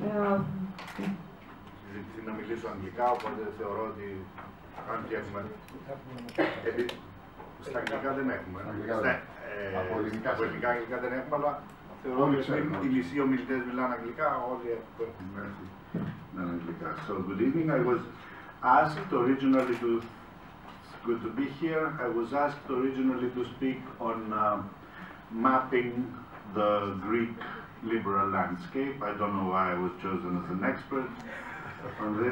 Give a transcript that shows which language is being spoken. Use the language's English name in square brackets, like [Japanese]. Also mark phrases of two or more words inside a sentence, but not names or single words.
[Greek] Να μιλήσω αγγλικά, οπότε θεωρώ ότι αν και έχουμε. Στα αγγλικά δεν έχουμε. Από ελληνικά αγγλικά δεν έχουμε, αλλά θεωρώ ότι οι μισοί ομιλητές μιλάνε αγγλικά, όλοι έχουν έρθει να είναι αγγλικά. [English] So, good evening. I was asked originally to, good to be here. I was asked originally to speak on mapping the Greek liberal landscape. I don't know why I was chosen as an expert on this.